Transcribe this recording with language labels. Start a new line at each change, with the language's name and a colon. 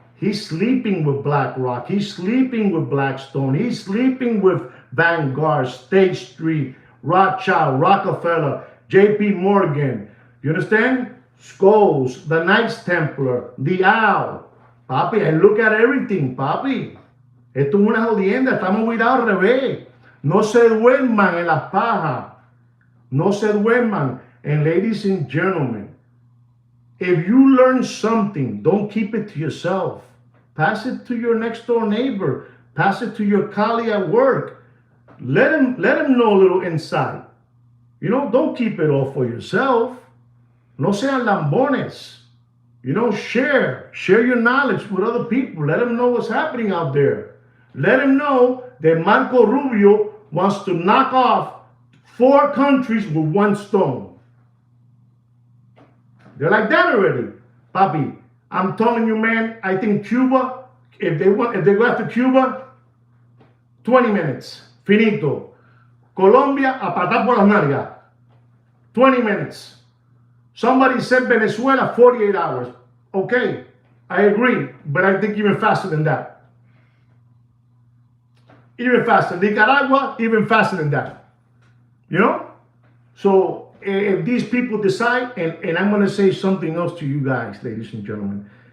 English: He's sleeping with BlackRock. He's sleeping with Blackstone. He's sleeping with Vanguard, State Street, Rothschild, Rockefeller, JP Morgan. You understand? Scholes, the Knights Templar, the Owl. Papi, I look at everything, papi.
Spanish: Esto es una jodienda, estamos cuidados al revés. No se duerman en las pajas. No se duerman.
English: And ladies and gentlemen, if you learn something, don't keep it to yourself. Pass it to your next door neighbor. Pass it to your colleague at work. Let him know a little insight. You know, don't keep it all for yourself.
Spanish: No sean lambones.
English: You know, share your knowledge with other people. Let them know what's happening out there. Let them know that Marco Rubio wants to knock off 4 countries with 1 stone. They're like that already. Papi, I'm telling you, man, I think Cuba, if they go after Cuba, 20 minutes. Finito.
Spanish: Colombia, a patar por las nalgas.
English: 20 minutes. Somebody said Venezuela, 48 hours. Okay, I agree, but I think even faster than that. Even faster. Nicaragua, even faster than that. You know? So if these people decide, and I'm going to say something else to you guys, ladies and gentlemen.